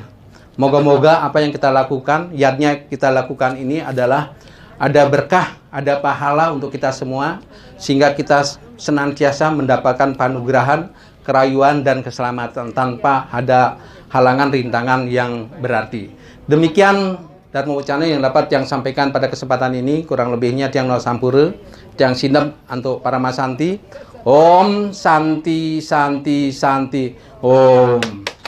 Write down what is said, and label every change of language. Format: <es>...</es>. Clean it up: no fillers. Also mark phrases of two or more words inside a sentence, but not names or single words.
<id>Moga-moga apa yang kita lakukan, niatnya kita lakukan ini adalah ada berkah, ada pahala untuk kita semua, sehingga kita senantiasa mendapatkan panugerahan, kerayuan, dan keselamatan tanpa ada halangan rintangan yang berarti. Demikian Dharma Wacana yang dapat yang sampaikan pada kesempatan ini. Kurang lebihnya</id> <ban>tiang no sampura, tiang sinep</ban> <id>untuk para</id> <ban>masanti.</ban> <sa>Om Santi Santi Santi Om.</sa>